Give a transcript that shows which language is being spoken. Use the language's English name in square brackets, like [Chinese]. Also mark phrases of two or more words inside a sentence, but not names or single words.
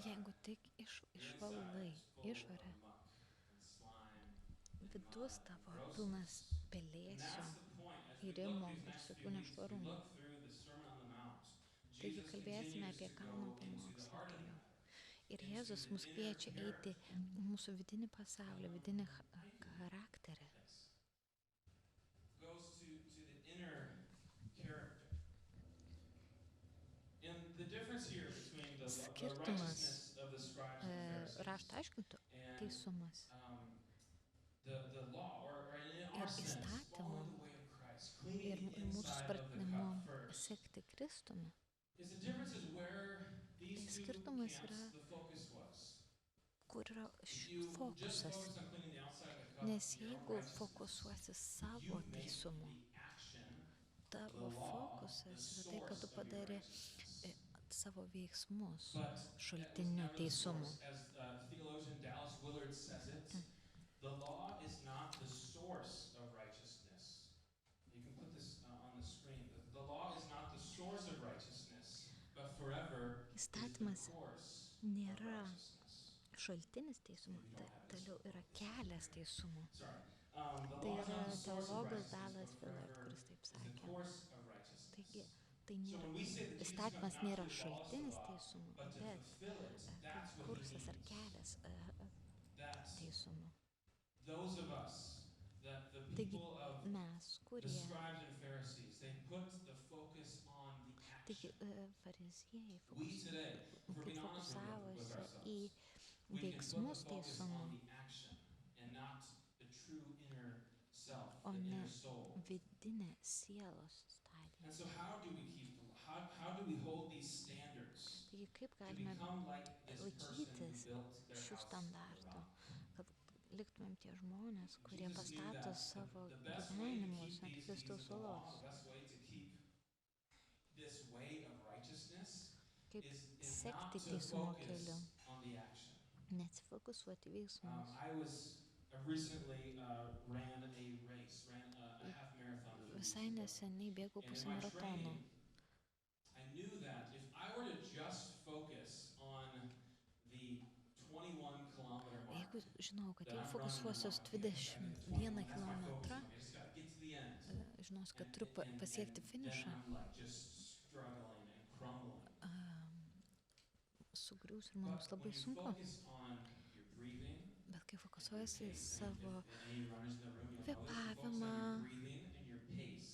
[Lithuanian] jeigu tik išvalai išorę, vidus tavo pilnas pelėsių, įrimo ir visokių nešvarumų. Taigi kalbėsime apie kalno pamokslą toliau. Ir Jėzus mus kviečia eiti į mūsų vidinį pasaulį, vidinį charakterį. [English] goes to the inner character. And the difference here between the [Lithuanian] Skirtumas [English] righteousness of the scribes and Pharisees [Lithuanian] rašto aiškintų [English] and [Lithuanian] teisumas [English] the law, or in [Lithuanian] ir [English] our sense, [Lithuanian] įstatymų [English] follow the way of Christ, [Lithuanian] ir [English] cleaning the [Lithuanian] mūsų [English] inside of the [Lithuanian] supratimu [English] cup first. [Lithuanian] sekti Kristumi. [English] Is the difference is where these two [Lithuanian] Skirtumas [English] camps, [Lithuanian] yra, [English] the focus was. [Lithuanian] kur yra [English] You just [Lithuanian] fokusas. [English] focus on cleaning the outside of the cup, [Lithuanian] Nes [English] your own [Lithuanian] jeigu [English] righteousness. [Lithuanian] fokusuosi [English] You [Lithuanian] savo [English] make [Lithuanian] teisumu, [English] the action, [Lithuanian] tavo [English] the law, [Lithuanian] fokusas [English] the [Lithuanian] yra tai, kad tu [English] source of your [Lithuanian] padari [English] righteousness. [Lithuanian] savo veiksmus [English] But that was [Lithuanian] šaltiniu [English] never the [Lithuanian] teisumu. [English] source. As theologian Dallas Willard says it, the law is not the source of righteousness. You can put this on the screen. The law is not the source of righteousness, but forever is the [Lithuanian] Įstatymas [English] course of [Lithuanian] nėra [English] righteousness. [Lithuanian] šaltinis teisumo, toliau yra kelias teisumo. [English] Sorry. The [Lithuanian] Tai [English] law is [Lithuanian] yra [English] not the source of [Lithuanian] teologas [English] righteousness, [Lithuanian] Dallas [English] but [Lithuanian] Willard, [English] forever [Lithuanian] kuris taip [English] is the [Lithuanian] sakė. [English] course of righteousness. [Lithuanian] Taigi, tai [English] So [Lithuanian] nėra, [English] when we say that Jesus [Lithuanian] įstatymas [English] comes not [Lithuanian] nėra [English] to abolish the [Lithuanian] šaltinis [English] law, [Lithuanian] teisumo, [English] but to [Lithuanian] bet [English] fulfill it, that's what he [Lithuanian] kursas ar [English] means. [Lithuanian] kelias [English] That [Lithuanian] teisumo. [English] those of us, that the [Lithuanian] Taigi [English] people of [Lithuanian] mes, [English] the [Lithuanian] kurie, [English] scribes and Pharisees, they put the focus on the [Lithuanian] taigi [English] action. [Lithuanian] fariziejai [English] We today, if we're [Lithuanian] taip [English] being honest with [Lithuanian] fokusavosi [English] ourselves, [Lithuanian] į [English] we can put [Lithuanian] veiksmus [English] the focus [Lithuanian] teisumo, [English] on the action and not the true inner self, [Lithuanian] o [English] the [Lithuanian] ne [English] inner soul. [Lithuanian] vidinę sielos [English] And [Lithuanian] stadiją. [English] so how do we keep the law? How do we hold these standards [Lithuanian] Taigi kaip [English] to [Lithuanian] galime [English] become like this person who [Lithuanian] laikytis [English] built their [Lithuanian] šių [English] house on the [Lithuanian] standartų, [English] rock? [Lithuanian] kad liktumėm tie žmonės, kurie [English] Jesus knew [Lithuanian] pastato [English] that [Lithuanian] savo [English] the best way to [Lithuanian] gyvenimus [English] keep [Lithuanian] ant [English] these [Lithuanian] Kristaus [English] deeds of the law, [Lithuanian] salos. [English] the best way to keep this way of righteousness [Lithuanian] Kaip [English] is not [Lithuanian] sekti [English] to [Lithuanian] teisumo [English] focus [Lithuanian] keliu, [English] on the action. [Lithuanian] neatsifokusuoti veiksmus. [English] I recently ran a race, ran a half marathon. [Lithuanian] Visai neseniai bėgau pusę maratono. [English] were to just focus on the 21-kilometer mark [Lithuanian] Jeigu žinau, kad [English] that [Lithuanian] jeigu [English] I'm running [Lithuanian] fokusuosiuos [English] tomorrow, okay, I made the [Lithuanian] 21 [English] 21, that's my focus. [Lithuanian] kilometrą, [English] Like, I just got to get to the end. [Lithuanian] žinosiu, kad [English] And, [Lithuanian] turiu [English] and [Lithuanian] pasiekti [English] then [Lithuanian] finišą, [English] I'm like just struggling and crumbling. [Lithuanian] sugriūsiu ir man [English] But [Lithuanian] bus labai [English] when you [Lithuanian] sunku. [English] focus on your breathing [Lithuanian] Bet kai [English] and your [Lithuanian] fokusuojasi į [English] pace, [Lithuanian] savo [English] if any runners in the room, you'll know this, you focus [Lithuanian] kvėpavimą [English] on your breathing and your pace,